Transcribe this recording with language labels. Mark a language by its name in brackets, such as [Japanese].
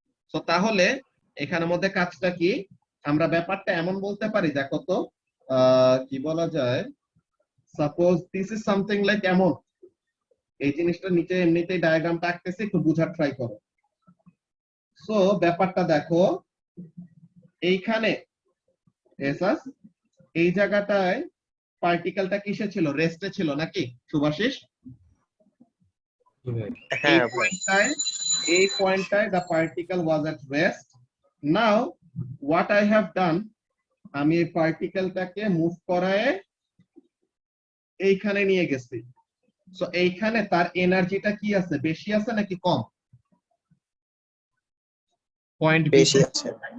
[Bangla] So তাহলে এখানের মধ্যে কাজটা কি, আমরা ব্যাপারটা এমন বলতে পারি, দেখো তো কি বলা যায়, suppose this is something like এমন, এই জিনিসটা নিচে এমনিতেই ডায়াগ্রামটা আঁকতেছি, একটু বোঝার ট্রাই করো। সো ব্যাপারটা দেখো, এইখানে এসাস এই জায়গাটায় পার্টিকেলটা কিসে ছিল, রেস্টে ছিল নাকি শুভাশিস? হ্যাঁ [English] এই পয়েন্টটায় the particle was at rest. [Bangla] Now what I have done, আমি এই পার্টিকেলটাকে মুভ করায় এইখানে নিয়ে গেছি। সো এইখানে তার এনার্জিটা কি আছে, বেশি আছে নাকি কম? পয়েন্ট বেশি আছে,